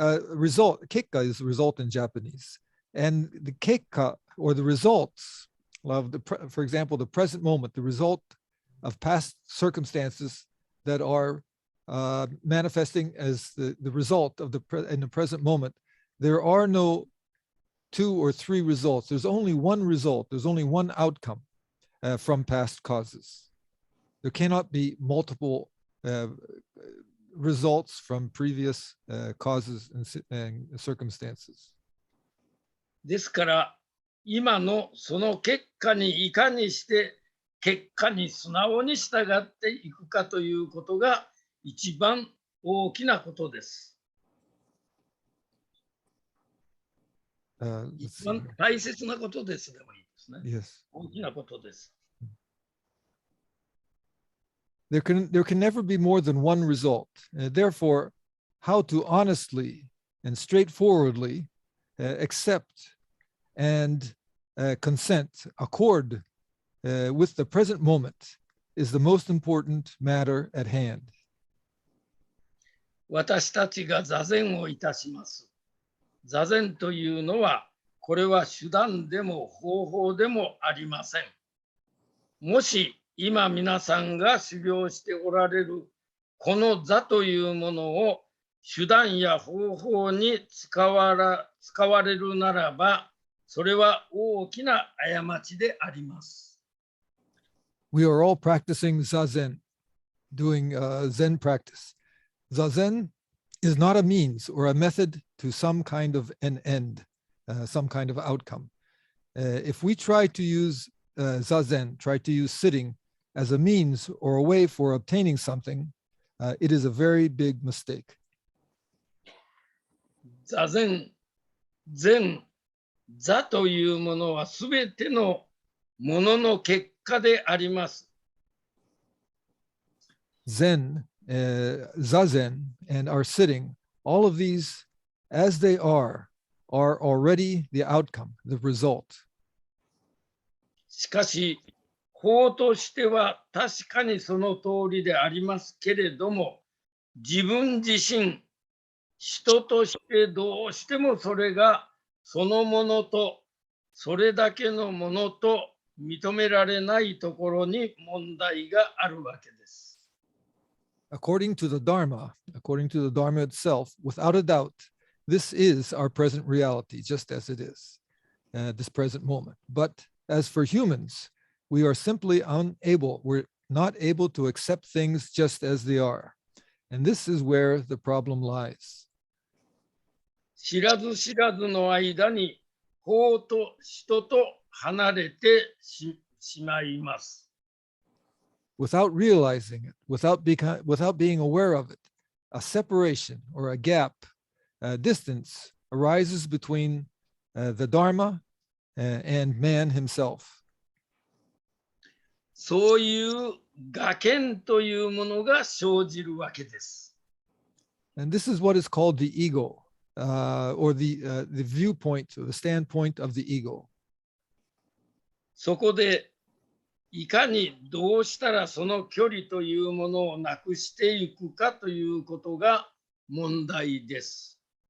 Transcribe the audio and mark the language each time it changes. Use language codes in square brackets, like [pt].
[en] Result, kekka is result in Japanese. And the kekka, or the results of for example, the present moment, the result of past circumstances that are manifesting as the result of in the present moment, there are no 2 or 3 results. There's only one result. There's only one outcome from past causes. There cannot be multiple results from previous causes and circumstances. [ja] ですから今のその結果にいかにして結果に素直に従っていくかということが一番大きなことです。一番大切なことですでもいいですね。 [en] Yes. [ja] 大きなことです。 [en] There can never be more than one result. Therefore, how to honestly and straightforwardly accept and consent, accord with the present moment is the most important matter at hand. [ja] 私たちが座禅をいたします。座禅というのは、これは手段でも方法でもありません。もし今皆さんが修行しておられるこの座というものを手段や方法に使われるならば、それは大きな過ちであります。 [en] We are all practicing Zazen, doing Zen practice. Zazen is not a means or a method to some kind of an end, some kind of outcome. If we try to use Zazen, try to use sitting as a means or a way for obtaining something, it is a very big mistake. [ja] 座禅、禅、座というものはすべてのものの結果であります。 [en] Zen, Zazen, and our sitting, all of these, as they are already the outcome, the result. [ja] しかし、法としては確かにその通りでありますけれども、自分自身、人としてどうしてもそれがそのものと、それだけのものと認められないところに問題があるわけです。 [en] According to the Dharma itself, without a doubt, this is our present reality, just as it is, this present moment. But as for humans, we are simply we're not able to accept things just as they are. And this is where the problem lies. [ja] 知らず知らずの間に法と人と離れてしまいます。 [en] Without realizing it, without being aware of it, a separation or a gap, a distance arises between the Dharma and man himself. [ja] そういう我見というものが生じるわけです。 [en] And this is what is called the ego, or the viewpoint, or the standpoint of the ego. [ja] そこでいかにどうしたらその距離というものをなくしていくかということが問題です。